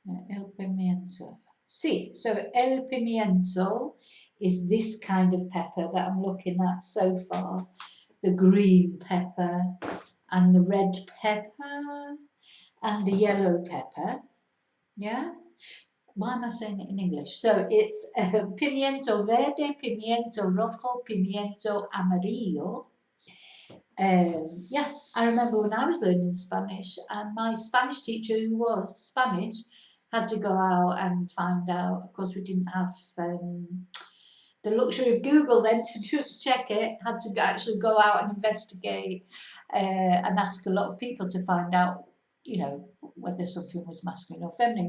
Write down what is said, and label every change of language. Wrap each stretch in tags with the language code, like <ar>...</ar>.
<es>El pimiento. Sí,</es> <en>so el pimiento is this kind of pepper that I'm looking at so far. The green pepper and the red pepper and the yellow pepper. Yeah? Why am I saying it in English? So it's</en> <es>pimiento verde, pimiento rojo, pimiento amarillo.</es> <en>Yeah, I remember when I was learning Spanish, and my Spanish teacher, who was Spanish, had to go out and find out. Of course, we didn't have the luxury of Google then to just check it. Had to actually go out and investigate and ask a lot of people to find out, you know, whether something was masculine or feminine.</en>